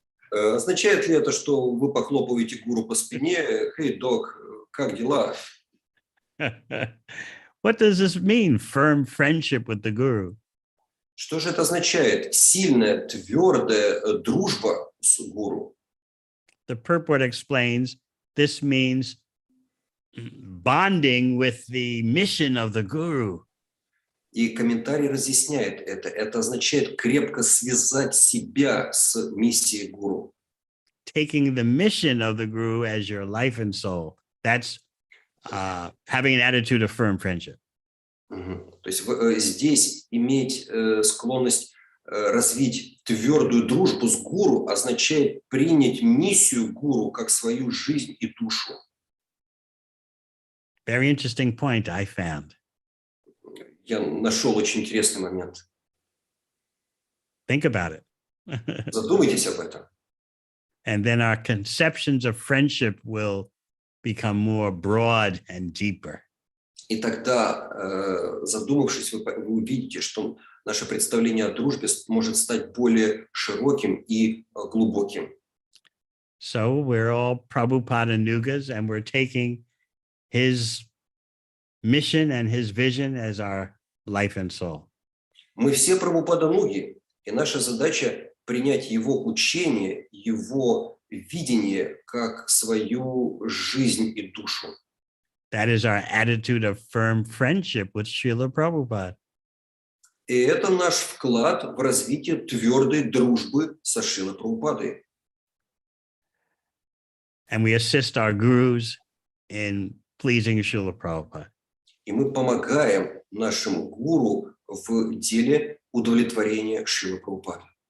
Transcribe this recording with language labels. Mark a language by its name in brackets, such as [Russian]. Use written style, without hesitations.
[Russian] Означает ли это, что вы похлопываете гуру по спине? [English] Hey, dog, [Russian] как дела? [English] What does this mean? Firm friendship with the guru. [Russian] Что же это означает? Сильная, твердая дружба с гуру. [English] The purport explains this means bonding with the mission of the guru. [Russian] И комментарий разъясняет это. Это означает крепко связать себя с миссией гуру. [English] Taking the mission of the guru as your life and soul. That's having an attitude of firm friendship. [Russian] То есть здесь иметь склонность развить твердую дружбу с гуру означает принять миссию гуру как свою жизнь и душу. [English] Very interesting point I found. [Russian] Я нашел очень интересный момент. [English] Think about it. [Russian] Задумайтесь об этом. [English] And then our conceptions of friendship will become more broad and deeper. [Russian] И тогда, задумавшись, вы увидите, что наше представление о дружбе может стать более широким и глубоким. [English] So we're all Prabhupada Nugas, and we're taking his mission and his vision as our life and soul. [Russian] Мы все Прабхупада-нуги, и наша задача принять его учение, его видение как свою жизнь и душу. [English] That is our attitude of firm friendship with Srila Prabhupada. [Russian] И это наш вклад в развитие твердой дружбы со Шрилой Прабхупадой. [English] And we assist our gurus in pleasing Srila Prabhupada. [Russian] И мы помогаем нашему гуру в деле удовлетворения Шрилы Прабхупады.